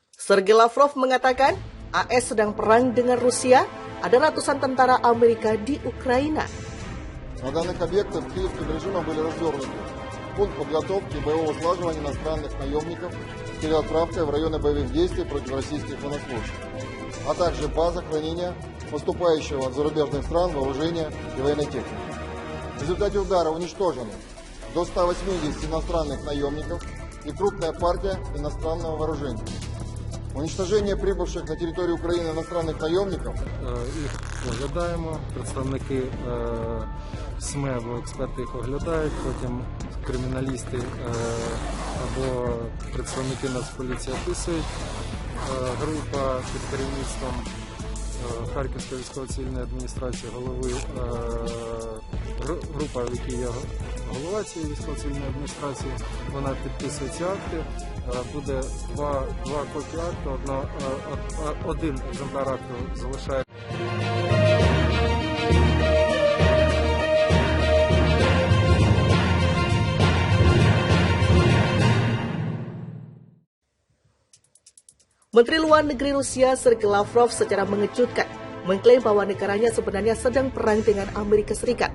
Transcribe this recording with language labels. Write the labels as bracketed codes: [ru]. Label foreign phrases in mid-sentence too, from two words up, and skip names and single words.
[id] Sergei Lavrov mengatakan AS sedang perang dengan Rusia, ada ratusan tentara Amerika di Ukraina. [ru] На данных объектах киевским режимом были развернуты пункт подготовки боевого слаживания иностранных наемников с переотправкой в районы боевых действий против российских военнослужащих, а также база хранения поступающего от зарубежных стран вооружения и военной техники. В результате удара уничтожены до 180 иностранных наемников и крупная партия иностранного вооружения. Уничтожение прибывших на [uk] територію України [ru] иностранных наемников. [uk] Їх оглядаємо, представники СМЕ або експерти їх оглядають, потім криміналісти або представники Нацполіції описують. Група під керівництвом Харківської військово-цивільної адміністрації, голови група, в якій є голова цієї військово-цивільної адміністрації, вона підписує ці акти. Буде два копії акту, один екземпляр акту залишає. [id] Menteri Luar Negeri Rusia Sergei Lavrov secara mengejutkan mengklaim bahwa negaranya sebenarnya sedang perang dengan Amerika Serikat.